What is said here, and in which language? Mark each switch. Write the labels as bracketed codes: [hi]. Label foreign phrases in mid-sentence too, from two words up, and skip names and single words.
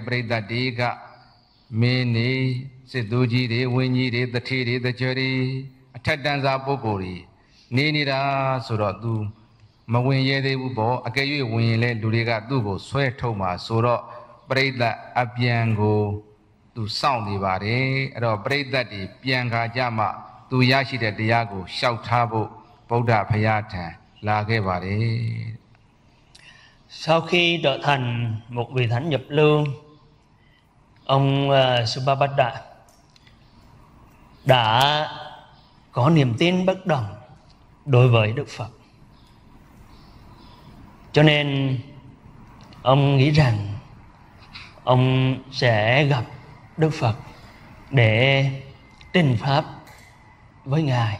[my] ပရိသတ်တွေကမင်းနေစစ်သူကြီးတွေဝင်းကြီးတွေတထေတွေတကြွတွေအထက်တန်းစားပုဂ္ဂိုလ်တွေနေနေတာဆိုတော့သူမဝင်ရဲသေးဘူးပေါ့အကယ်၍ဝင်ရင်လဲလူတွေကသူ့ကိုဆွဲထုတ်မှာဆိုတော့ပရိသတ်အပြန်ကိုသူစောင့်နေပါတယ်အဲ့တော့ပရိသတ်တွေပြန်ခါကြမှသူရရှိတဲ့တရားကိုလျှောက်ထားဖို့ဗုဒ္ဓဘုရားထံလာခဲ့ပါတယ် [vi] Sau khi trở thành một vị thánh nhập lưu, ông Subhapada đã có niềm tin bất đồng đối với Đức Phật. Cho nên ông nghĩ rằng ông sẽ gặp Đức Phật để trình pháp với Ngài.